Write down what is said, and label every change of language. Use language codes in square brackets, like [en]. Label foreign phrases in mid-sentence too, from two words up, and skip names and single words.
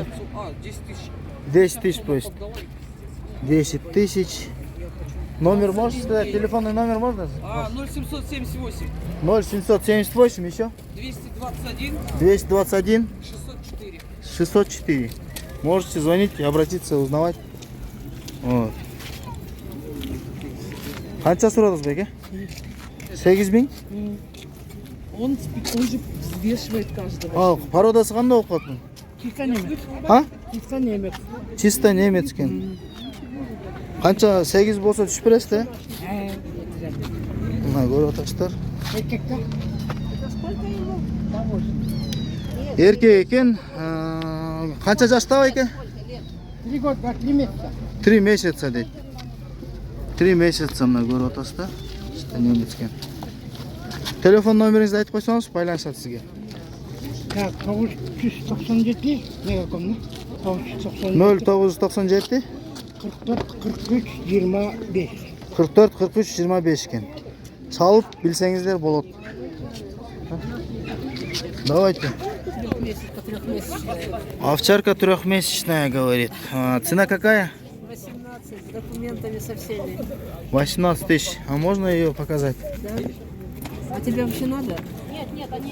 [ru] 10 тысяч просит. 10 тысяч. Номер можете сказать? Телефонный номер можно? 0778 0778 еще? 221 221 604. 604. Можете звонить и обратиться, узнавать. Вот. [kk] Қанша сұрадыңыз беке? 8 мың? [ru] Он же взвешивает каждого. [kk] Породасы қандай болып қалды? [ru] Чисто немец. А? Чисто немец. Чисто немец екен. [kk] Қанша 8 болса түсіп бересіз, да? Мына көріп отырсыздар. Еркек екен. Қанша жашта екен? [ru] 3 года, 3 месяца. [kk] 3 месяца дейді. 3 месяца мына көріп отырсыздар. [ru] Чисто немец екен. [kk] Телефон номеріңізді айтып қойсаңыз, байланысады сізге. [ru] Так, 997 не каком, 0997 44 43 25. [kk] 44 43 25 екен. Салып білсеңіздер болот. [ru] Давайте. Овчарка трехмесячная, говорит. Цена какая? 18 с документами со всеми. 18 тысяч. А можно ее показать? Да? А тебе вообще надо? Нет, они